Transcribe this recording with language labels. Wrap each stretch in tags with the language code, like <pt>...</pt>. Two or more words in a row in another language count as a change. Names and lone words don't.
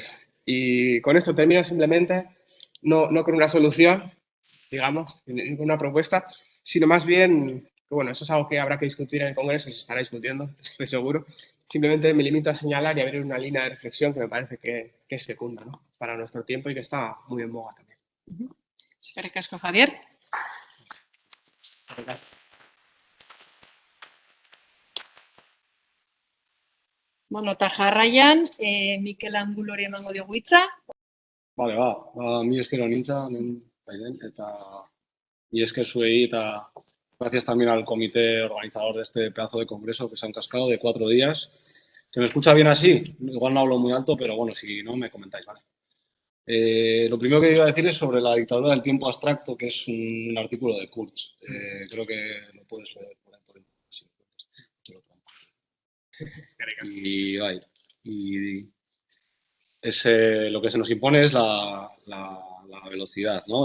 <es>Y con esto termino simplemente, no con una solución, digamos, ninguna propuesta, sino más bien, que bueno, eso es algo que habrá que discutir en el Congreso y se estará discutiendo, estoy seguro. Simplemente me limito a señalar y abrir una línea de reflexión que me parece que es fecunda, ¿no? Para nuestro tiempo y que está muy en boga también.</es> <eu>Eskerrik asko, Javier. Bueno, eta jarraian, Mikel Angulori emango diogu hitza.</eu> <es>Vale,</es> <eu>mi esker honintza, eta mi esker zuei,</eu> <es>eta gracias también al comité organizador de este pedazo de congreso que se han cascado de 4 días. ¿Se me escucha bien así? Igual no hablo muy alto, pero bueno, si no, me comentáis, ¿vale? Lo primero que iba a decir es sobre la dictadura del tiempo abstracto, que es un artículo de Kurz. Creo que lo puedes leer por ahí. Sí, y, y lo que se nos impone es la velocidad, ¿no?</es>